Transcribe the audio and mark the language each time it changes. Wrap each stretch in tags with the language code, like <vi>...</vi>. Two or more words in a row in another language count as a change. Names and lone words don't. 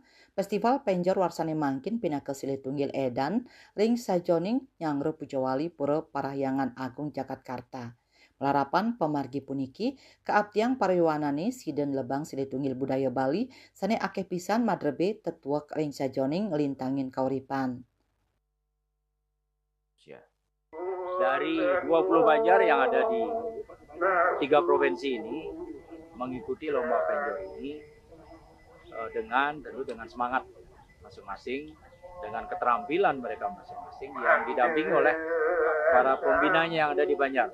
<ban>Festival penjor warsane mangkin pinaka silih tunggil edan ring sajoning nyangro Pujawali Pura Parahyangan Agung Jakarta. Melarapan pemargi puniki keabdiang pariwanane siden lebang silih tunggil budaya Bali sane akeh pisan madrebe tetuak ring sajoning lintangin kauripan.</ban> <id>Dari 20 Banjar yang ada di tiga provinsi ini mengikuti lomba penjor ini dengan semangat masing-masing, dengan keterampilan mereka masing-masing yang didampingi oleh para pembinanya yang ada di Banjar.</id>